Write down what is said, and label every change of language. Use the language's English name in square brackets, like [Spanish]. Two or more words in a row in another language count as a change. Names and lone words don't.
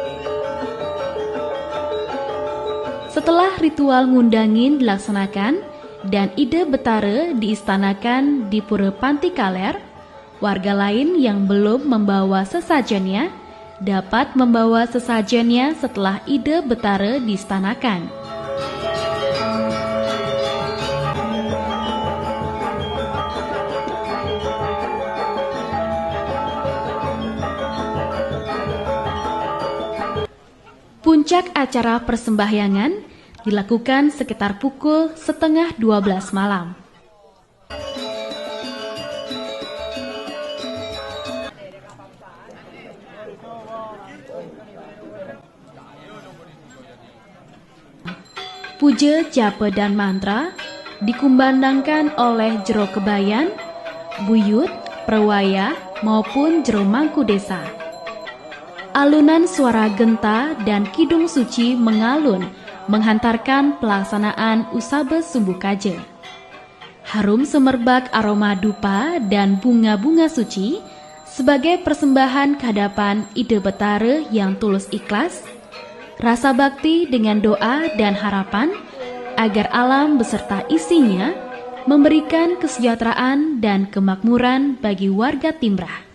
[Indonesian] Setelah ritual ngundangin dilaksanakan, dan Ide Betara diistanakan di Pura Panti Kaler, warga lain yang belum membawa sesajennya dapat membawa sesajennya setelah Ide Betara diistanakan. Puncak acara persembahyangan dilakukan sekitar pukul 11:30 malam. Puja, japa, dan mantra dikumandangkan oleh jero kebayan, buyut, perwaya, maupun jero mangku desa. Alunan suara genta dan kidung suci mengalun menghantarkan pelaksanaan Usaba Sumbu Kaje. Harum semerbak aroma dupa dan bunga-bunga suci sebagai persembahan kehadapan Ide Betara yang tulus ikhlas, rasa bakti dengan doa dan harapan agar alam beserta isinya memberikan kesejahteraan dan kemakmuran bagi warga Timbrah.